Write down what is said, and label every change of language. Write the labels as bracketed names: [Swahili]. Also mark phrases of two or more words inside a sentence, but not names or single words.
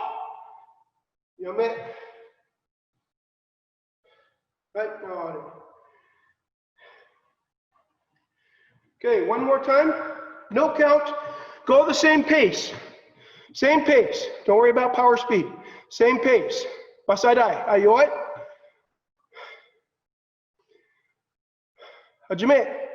[English] You met. Right now. Okay, one more time. No count. Go the same pace. Same pace. Don't worry about power speed. Same pace. Basai Dai. Ayoy. Hajime.